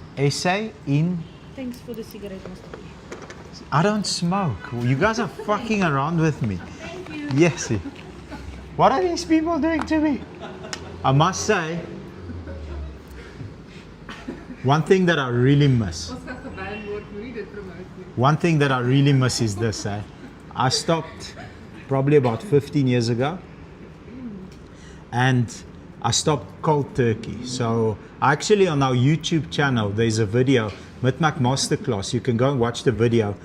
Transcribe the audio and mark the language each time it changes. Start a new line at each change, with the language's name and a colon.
English: SA in? Thanks for the cigarette, Mr. B. I don't smoke. You guys are fucking around with me. Thank you. Yes. What are these people doing to me? I must say, one thing that I really miss.
Afrikaans: Ons gaan gebaan word, moenie dit promote nie.
English: One thing that I really miss is this. I stopped probably about 15 years ago, and I stopped cold turkey. So actually on our YouTube channel, there's a video, Mitmac Masterclass. You can go and watch the video.